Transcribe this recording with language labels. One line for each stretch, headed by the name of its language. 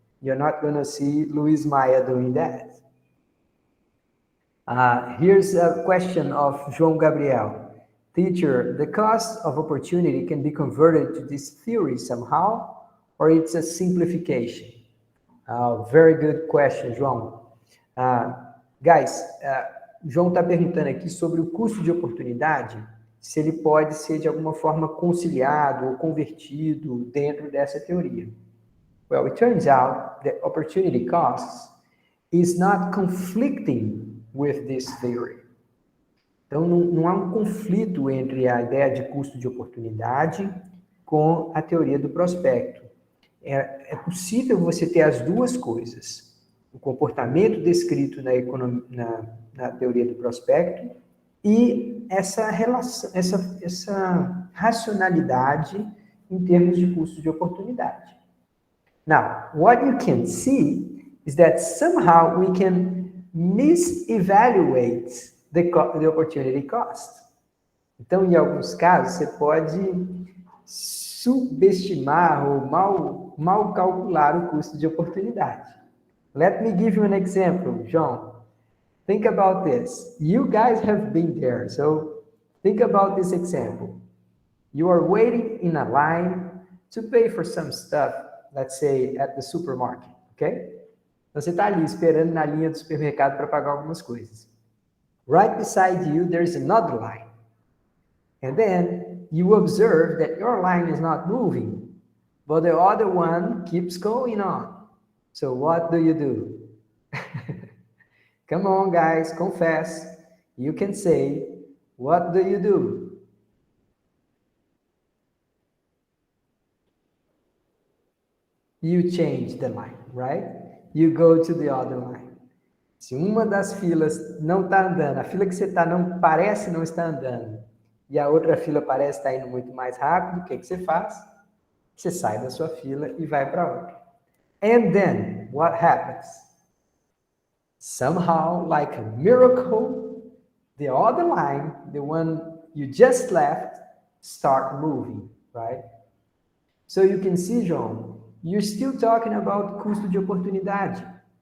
English: You're not going to see Luis Maia doing that. Here's a question of João Gabriel. Teacher, the cost of opportunity can be converted to this theory somehow, or it's a simplification? Very good question, João. Guys,
Portuguese: João está perguntando aqui sobre o custo de oportunidade, se ele pode ser de alguma forma conciliado ou convertido dentro dessa teoria.
English: Well, it turns out that opportunity costs is not conflicting with this theory.
Portuguese: Então, não há um conflito entre a ideia de custo de oportunidade com a teoria do prospecto. É possível você ter as duas coisas. O comportamento descrito na teoria do prospecto e essa relação, essa racionalidade em termos de custo de oportunidade.
English: Now, what you can see is that somehow we can misevaluate the opportunity cost.
Portuguese: Então, em alguns casos, você pode subestimar ou mal calcular o custo de oportunidade.
English: Let me give you an example, John. Think about this. You guys have been there, so think about this example. You are waiting in a line to pay for some stuff, let's say at the supermarket, okay?
Portuguese: Você está ali esperando na linha do supermercado para pagar algumas coisas.
English: Right beside you, there's another line. And then you observe that your line is not moving, but the other one keeps going on. So what do you do? Come on, guys, confess. You can say, what do you do? You change the line, right? You go to the other line.
Portuguese: Se uma das filas não está andando, a fila que você está não parece não estar andando, e a outra fila parece estar indo muito mais rápido, o que você faz? Você sai da sua fila e vai para outra.
English: And then, what happens? Somehow, like a miracle, the other line, the one you just left, start moving, right? So you can see, João, you're still talking about
Portuguese: custo de oportunidade.